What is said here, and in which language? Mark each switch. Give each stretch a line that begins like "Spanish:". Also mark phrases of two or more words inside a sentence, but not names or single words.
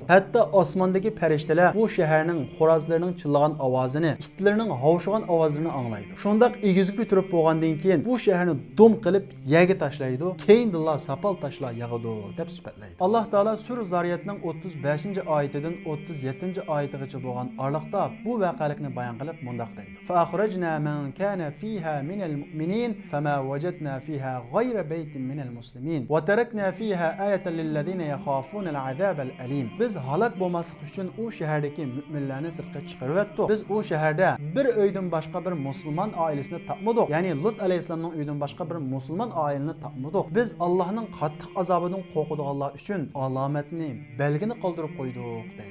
Uzbek: Hatto osmondagi farishtalar bu shaharning xo'rozlarining chillagan ovozini, itlarning havshigan ovozini anglaydi. Shundoq egizib ko'tarib bo'lgandan keyin bu shaharni dum qilib yerga tashlaydi. Keyindilla sapal toshlar yog'adi deb sifatlaydi. Alloh taolo Surah Zariyatning 35-oyatidan 37-oyatigacha bo'lgan oraliqda bu voqelikni bayon qilib mundaq deydi.
Arabic: فأخرجنا من كان فيها من المؤمنين فما وجدنا فيها غير بيت من المسلمين وتركنا فيها آية للذين يخافون العذاب الأليم.
Uzbek: Biz halok bo'lmaslik uchun u shahardagi mu'minlarni sirtqa chiqarib etdik. Biz u shaharda bir uydan boshqa bir musulmon oilasini topmadik. Ya'ni Lut alayhissalomning uyidan boshqa bir musulmon oilani topmadik. Biz Allohning qattiq azobidan qo'rqadiganlar uchun alomatni, belgini qoldirib qo'ydik deydi.